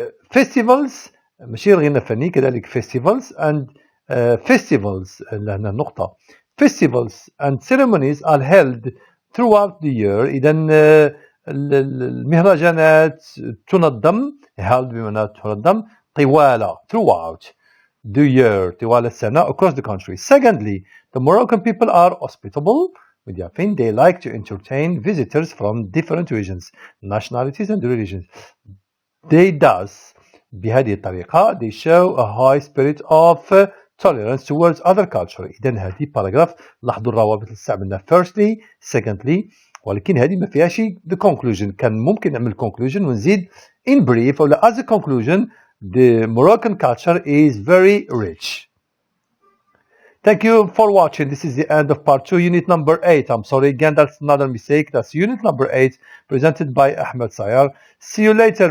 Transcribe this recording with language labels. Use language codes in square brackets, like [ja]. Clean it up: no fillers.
[ar] festivals ماشي الغنى الفني كذلك [en] festivals and festivals [ar] لهنا نقطة. [en] festivals and ceremonies are held throughout the year. [ar] إذا المهرجانات تنظم held بمعنى تنظم طوال [en] throughout the year [ar] طوال السنة [en] across the country. Secondly, the Moroccan people are hospitable. They like to entertain visitors from different regions, nationalities and religions. They thus [ar] بهذه الطريقة [en] they show a high spirit of tolerance towards other culture. [ar] إذا هذه paragraph لاحظوا الروابط اللي استعملنا [en] firstly, secondly, [ar] ولكن هذه ما فيهاش [en] the conclusion. [ar] كان ممكن نعمل [en] conclusion ونزيد in brief ولا as a conclusion the Moroccan culture is very rich. Thank you for watching. This is the end of part 2, unit number 8. I'm sorry again, that's another mistake. That's unit number 8 presented by Ahmed Sayar. See you later.